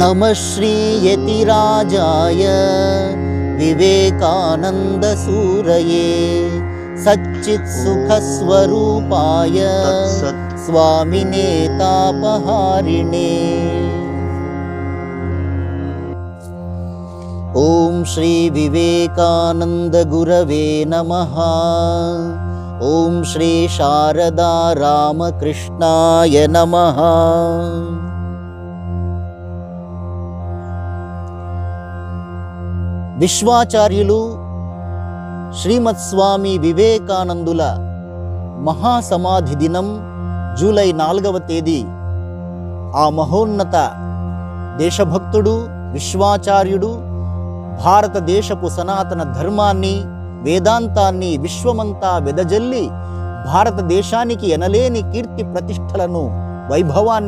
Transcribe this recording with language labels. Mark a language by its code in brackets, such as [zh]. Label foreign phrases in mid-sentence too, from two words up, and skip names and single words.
[sa] नमः श्री यतिराजाय विवेकानन्दसूरये सच्चित्सुखस्वरूपाय स्वामिने तापहारिणे। ॐ श्री विवेकानंद गुरवे नमः। ॐ श्री शारदा रामकृष्णाय नमः। [te] విశ్వాచార్యులు శ్రీమత్ స్వామి వివేకానందుల మహాసమాధి దినం జూలై 4వ తేదీ. ఆ మహోన్నత దేశభక్తుడు, విశ్వాచార్యుడు భారతదేశపు సనాతన ధర్మాన్ని, వేదాంతాన్ని విశ్వమంతా వెదజల్లి భారతదేశానికి ఎనలేని కీర్తి ప్రతిష్టలను, వైభవాన్ని